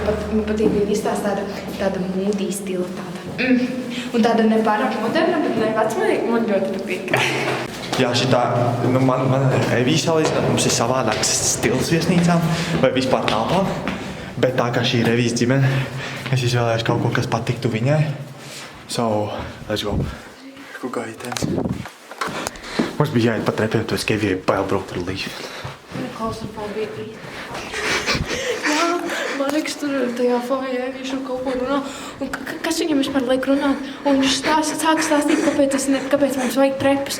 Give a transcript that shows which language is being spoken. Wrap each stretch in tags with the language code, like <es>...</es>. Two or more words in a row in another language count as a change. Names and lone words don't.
<lv>Man patīk viņa izstāsta tāda mūdī stila tāda. Un tāda nepārāk moderna, bet ne vecmērīga. Man ļoti patīk. Jā, šitā, man Evija salīdzina, mums ir savādāks stils viesnīcām vai vispār telpām. Bet tā kā šī ir Evijas ģimene, es izvēlējos kaut ko, kas patiktu viņai.</lv> <en>So, let's go.</en> <lv>Kur gaitens? Mums bija jāiet pa trepiem, to es ka Evijai bail braukt ar līšu. Klaustrofobija bija. Jā, man liekas, tur tajā fojē viņš ar kaut ko runā. Un kas viņam vispār liek runāt? Un viņš sāk stāstīt, kāpēc mums vajag trepas.</lv>